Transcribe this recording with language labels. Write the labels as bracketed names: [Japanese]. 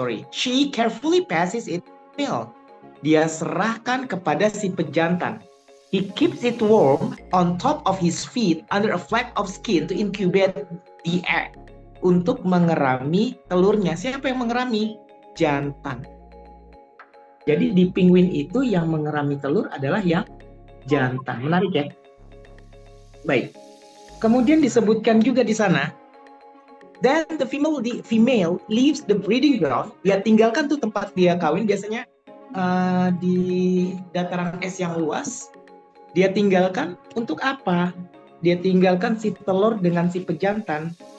[English] She carefully passes it to the male. [Indonesian] Dia serahkan kepada si pejantan. [English] He keeps it warm on top of his feet under a flap of skin to incubate the egg. [Indonesian] Untuk mengerami telurnya. Siapa yang mengerami? Jantan. Jadi di penguin itu yang mengerami telur adalah yang jantan. Menarik ya? Baik. Kemudian disebutkan juga di sana. [English] Then the female leaves the breeding ground. [Indonesian] Dia tinggalkan tuh tempat dia kawin biasanya di dataran es yang luas. Dia tinggalkan untuk apa? Dia tinggalkan si telur dengan si pejantan.